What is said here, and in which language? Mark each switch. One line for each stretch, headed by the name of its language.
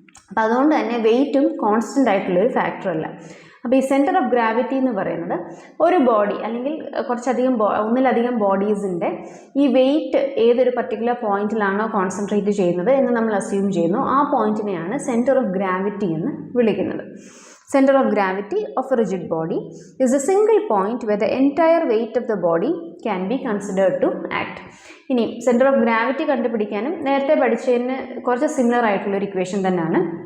Malayalam: അപ്പോൾ അതുകൊണ്ട് തന്നെ വെയിറ്റും കോൺസ്റ്റൻ്റ് ആയിട്ടുള്ളൊരു ഫാക്ടറല്ല. അപ്പോൾ ഈ സെൻറ്റർ ഓഫ് ഗ്രാവിറ്റി എന്ന് പറയുന്നത് ഒരു ബോഡി അല്ലെങ്കിൽ ഒന്നിലധികം ബോഡീസിൻ്റെ ഈ വെയിറ്റ് ഏതൊരു പർട്ടിക്കുലർ പോയിന്റിലാണോ കോൺസെൻട്രേറ്റ് ചെയ്യുന്നത് എന്ന് നമ്മൾ അസ്യൂം ചെയ്യുന്നു. ആ പോയിന്റിനെയാണ് സെൻറ്റർ ഓഫ് ഗ്രാവിറ്റി എന്ന് വിളിക്കുന്നത്.
English: Center of gravity of a rigid body is a single point where the entire weight of the body can be considered to act.
Malayalam: ഇനി സെൻറ്റർ ഓഫ് ഗ്രാവിറ്റി കണ്ടുപിടിക്കാനും നേരത്തെ പഠിച്ചതിന് കുറച്ച് സിമിലർ ആയിട്ടുള്ളൊരു ഇക്വേഷൻ തന്നെയാണ്.